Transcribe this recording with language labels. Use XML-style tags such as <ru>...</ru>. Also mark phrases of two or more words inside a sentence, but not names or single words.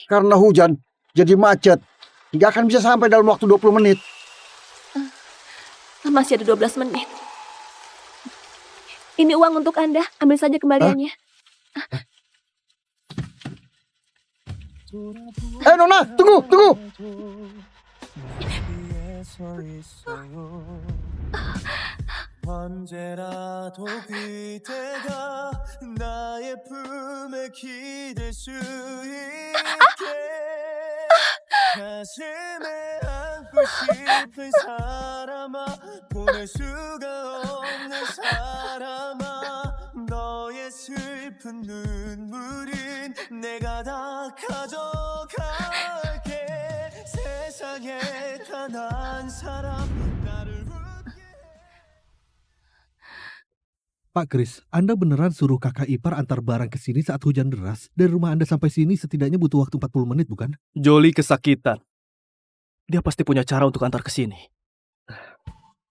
<id>Karena hujan, jadi macet. Nggak akan bisa sampai dalam waktu 20 menit. Masih ada 12 menit. Ini uang untuk Anda, ambil saja kembaliannya. Nona, tunggu, tunggu.</id> <ko>언제라도 그대가 나의 품에 기댈 수 있게 가슴에 안고 싶은 사람아 보낼 수가 없는 사람아 너의 슬픈 눈물은 내가 다 가져갈게 세상에 단 한 사람 나를</ko> <id>Pak Kris, Anda beneran suruh kakak ipar antar barang ke sini saat hujan deras? Dari rumah Anda sampai sini setidaknya butuh waktu 40 menit, bukan? Jolie kesakitan. Dia pasti punya cara untuk antar ke sini.</id>